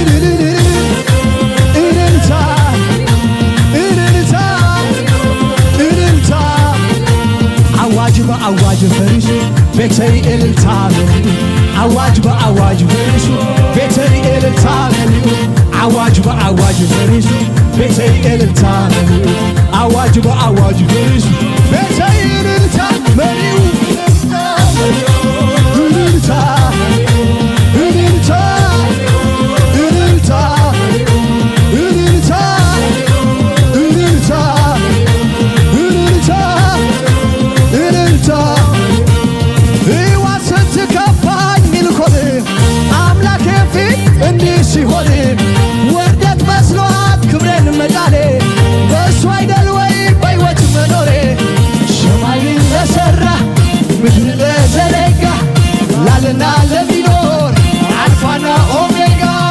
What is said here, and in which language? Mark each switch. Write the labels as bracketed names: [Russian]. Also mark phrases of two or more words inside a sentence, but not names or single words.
[Tigrinya] እልልታ በአዋጅ ፈሪሱ ቤተይ እልልታ መሊኡ አዋጅ በአዋጅ ፈሪሱ ቤተይ እልልታ መሊኡ አዋጅ በአዋጅ ፈሪሱ ቤተይ እልልታ መሊኡ አዋጅ በአዋጅ ፈሪሱ ቤተይ እልልታ መሊኡ እልልታ እልልታ እልልታ እልልታ እልልታ እልልታ እልልታ [Amharic] ሕይወት ስትከፋኝ ሚልኮን አምላኬ ፊት እንዲህ ሲሆን ውርደት መስሏት ክብሬን መጣሌ በእሱ አይደል ወይ በሕይወት መኖሬ ሰማይን ለሠራ ምድር ለዘረጋ ላልና ለሚኖር አልፋና ኦሜጋ